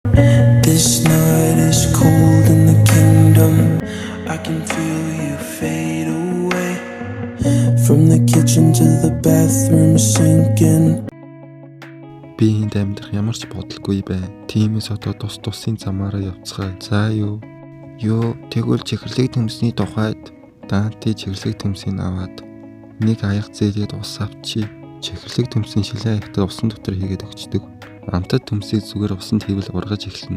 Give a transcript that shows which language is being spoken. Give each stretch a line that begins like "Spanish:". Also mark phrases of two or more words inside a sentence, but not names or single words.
English: This night is cold in the kingdom. I can feel you fade away. From the kitchen to the bathroom sinking.
Mongolian: Би энд амьдрах ямар ч бодолгүй бай. Тиймээс одоо тусын замаараа явцгаая. За юу? Тэгвэл чихэрлэг төмсний тухайд Данте чихэрлэг төмсийг аваад нэг аяг зээлээд ус авчи. Чихэрлэг төмсийн шилэн аягтад усан дотор хийгээд өгчдөг. Амтад төмсийг зүгээр усанд хийвэл ургаж эхэлнэ.